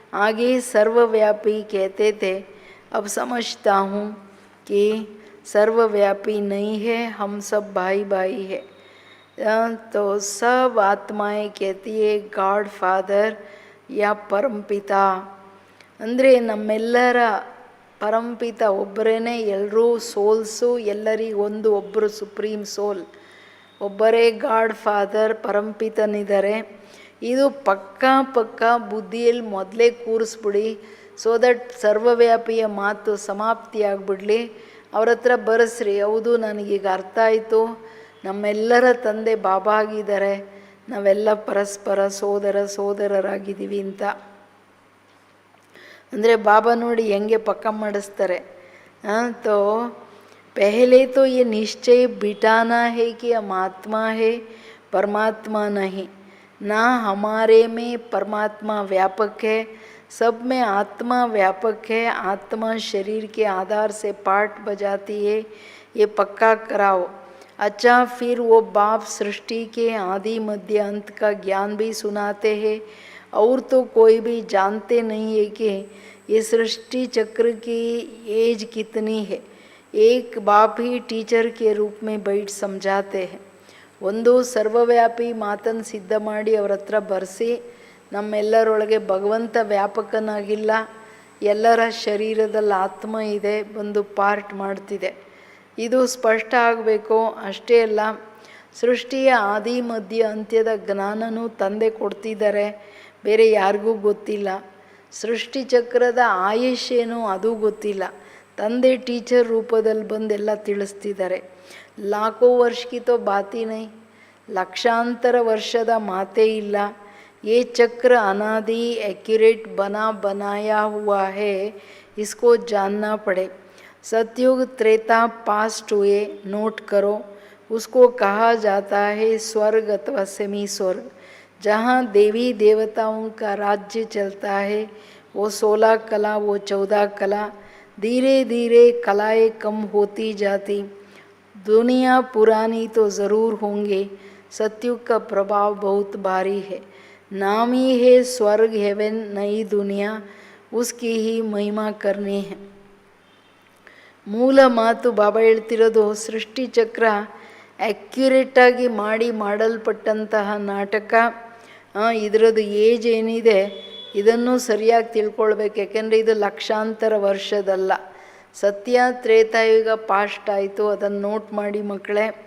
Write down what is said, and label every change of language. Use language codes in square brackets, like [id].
[hi] आगे सर्वव्यापी कहते थे, अब समझता हूँ कि सर्वव्यापी नहीं है, हम सब भाई भाई है. तो सब आत्माएं कहती है गॉड फादर या परमपिता. [kn] ಅಂದರೆ ನಮ್ಮೆಲ್ಲರ ಪರಂಪಿತ ಒಬ್ಬರೇ, ಎಲ್ಲರೂ ಸೋಲ್ಸು, ಎಲ್ಲರಿಗೊಂದು ಒಬ್ಬರು ಸುಪ್ರೀಂ ಸೋಲ್, ಒಬ್ಬರೇ ಗಾಡ್ ಫಾದರ್ ಪರಂಪಿತನಿದ್ದಾರೆ. ಇದು ಪಕ್ಕಾ ಪಕ್ಕಾ ಬುದ್ಧಿಯಲ್ಲಿ ಮೊದಲೇ ಕೂರಿಸ್ಬಿಡಿ. [en] so that [kn] ಸರ್ವವ್ಯಾಪಿಯ ಮಾತು ಸಮಾಪ್ತಿ ಆಗಿಬಿಡಲಿ. ಅವ್ರ ಹತ್ರ ಬರೆಸ್ರಿ, ಹೌದು ನನಗೀಗ ಅರ್ಥ ಆಯಿತು, ನಮ್ಮೆಲ್ಲರ ತಂದೆ ಬಾಬಾ ಆಗಿದ್ದಾರೆ, ನಾವೆಲ್ಲ ಪರಸ್ಪರ ಸೋದರರಾಗಿದ್ದೀವಿ ಅಂತ. ಅಂದರೆ ಬಾಬಾ ನೋಡಿ ಹೆಂಗೆ ಪಕ್ಕ ಮಾಡಿಸ್ತಾರೆ. [hi] तो पहले तो ये निश्चय बिठाना है कि हम आत्मा है, परमात्मा नहीं. ना हमारे में परमात्मा व्यापक है, सब में आत्मा व्यापक है, आत्मा शरीर के आधार से पार्ट बजाती है, ये पक्का कराओ। अच्छा, फिर वो बाप सृष्टि के आदि मध्य अंत का ज्ञान भी सुनाते हैं, और तो कोई भी जानते नहीं है कि ये सृष्टि चक्र की एज कितनी है। एक बाप ही टीचर के रूप में बैठ समझाते हैं। [kn] ಒಂದು ಸರ್ವವ್ಯಾಪಿ ಮಾತನ್ನು ಸಿದ್ಧ ಮಾಡಿ ಅವ್ರ ಹತ್ರ ಬರೆಸಿ, ನಮ್ಮೆಲ್ಲರೊಳಗೆ ಭಗವಂತ ವ್ಯಾಪಕನಾಗಿಲ್ಲ, ಎಲ್ಲರ ಶರೀರದಲ್ಲಿ ಆತ್ಮ ಇದೆ, ಬಂದು ಪಾರ್ಟ್ ಮಾಡ್ತಿದೆ, ಇದು ಸ್ಪಷ್ಟ ಆಗಬೇಕು. ಅಷ್ಟೇ ಅಲ್ಲ, ಸೃಷ್ಟಿಯ ಆದಿ ಮಧ್ಯ ಅಂತ್ಯದ ಜ್ಞಾನನೂ ತಂದೆ ಕೊಡ್ತಿದ್ದಾರೆ, ಬೇರೆ ಯಾರಿಗೂ ಗೊತ್ತಿಲ್ಲ. ಸೃಷ್ಟಿ ಚಕ್ರದ ಆಯುಷ್ಯೇನು ಅದು ಗೊತ್ತಿಲ್ಲ, ತಂದೆ ಟೀಚರ್ ರೂಪದಲ್ಲಿ ಬಂದೆಲ್ಲ ತಿಳಿಸ್ತಿದ್ದಾರೆ. [hi] लाखों वर्ष की तो बात ही नहीं, [kn] लक्षांतर वर्षದ ಮಾತೇ ಇಲ್ಲ. [hi] ये चक्र अनादि एक्यूरेट बना बनाया हुआ है, इसको जानना पड़े. सतयुग त्रेता पास्ट हुए, नोट करो. उसको कहा जाता है स्वर्ग अथवा सेमी स्वर्ग, जहाँ देवी देवताओं का राज्य चलता है. वो 16 कला, वो 14 कला, धीरे धीरे कलाएँ कम होती जाती. दुनिया पुरानी तो ज़रूर होंगे, सतयुग का प्रभाव बहुत भारी है. नाम ही है स्वर्ग हेवन, नई दुनिया, उसकी ही महिमा करनी है. [kn] ಮೂಲ ಮಾತು ಬಾಬಾ ಹೇಳ್ತಿರೋದು, ಸೃಷ್ಟಿ ಚಕ್ರ ಆ್ಯಕ್ಯುರೇಟಾಗಿ ಮಾಡಲ್ಪಟ್ಟಂತಹ ನಾಟಕ. ಇದರದ್ದು ಏಜ್ ಏನಿದೆ ಇದನ್ನು ಸರಿಯಾಗಿ ತಿಳ್ಕೊಳ್ಬೇಕು, ಯಾಕೆಂದರೆ ಇದು ಲಕ್ಷಾಂತರ ವರ್ಷದಲ್ಲ. ಸತ್ಯ ತ್ರೇತಾಯುಗ ಪಾಸ್ಟ್ ಆಯಿತು, ಅದನ್ನು ನೋಟ್ ಮಾಡಿ ಮಕ್ಕಳೇ.